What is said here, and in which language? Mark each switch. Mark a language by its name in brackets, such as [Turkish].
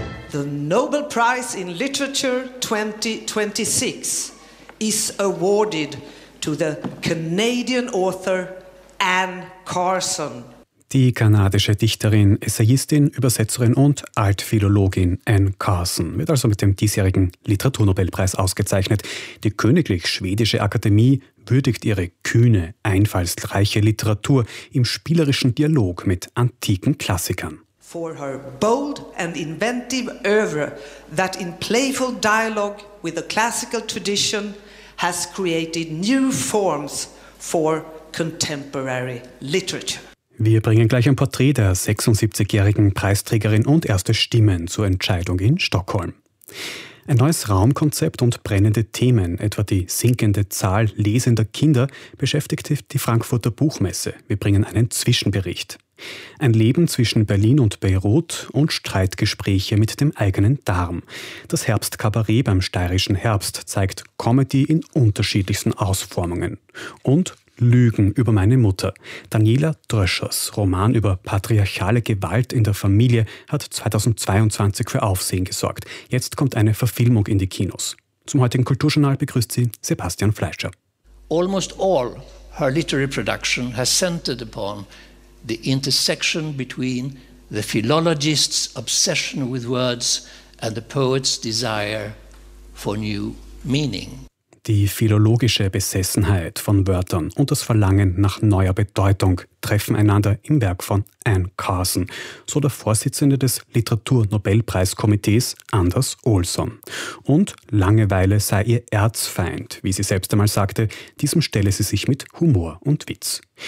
[English] The Nobel Prize in Literature 2026 is awarded to the Canadian author Anne Carson. [German] Die kanadische Dichterin, Essayistin, Übersetzerin und Altphilologin Anne Carson wird also mit dem diesjährigen Literaturnobelpreis ausgezeichnet. Die Königlich Schwedische Akademie würdigt ihre kühne, einfallsreiche Literatur im spielerischen Dialog mit antiken Klassikern. [English] For her bold and inventive oeuvre that in playful dialogue with the classical tradition has created new forms for contemporary literature. [German] Wir bringen gleich ein Porträt der 76-jährigen Preisträgerin und erste Stimmen zur Entscheidung in Stockholm. Ein neues Raumkonzept und brennende Themen, etwa die sinkende Zahl lesender Kinder, beschäftigte die Frankfurter Buchmesse. Wir bringen einen Zwischenbericht. Ein Leben zwischen Berlin und Beirut und Streitgespräche mit dem eigenen Darm. Das Herbstkabarett beim Steirischen Herbst zeigt Comedy in unterschiedlichsten Ausformungen. Und Lügen über meine Mutter. Daniela Dröschers Roman über patriarchale Gewalt in der Familie hat 2022 für Aufsehen gesorgt. Jetzt kommt eine Verfilmung in die Kinos. Zum heutigen Kulturjournal begrüßt sie Sebastian Fleischer. [English] Almost all her literary production has centered upon the intersection between the philologist's obsession with words and the poet's desire for new meaning. [German] Die philologische Besessenheit von Wörtern und das Verlangen nach neuer Bedeutung treffen einander im Werk von Anne Carson, so der Vorsitzende des Literatur-Nobelpreiskomitees Anders Olsson. Und Langeweile sei ihr Erzfeind, wie sie selbst einmal sagte, diesem stelle sie sich mit Humor und Witz.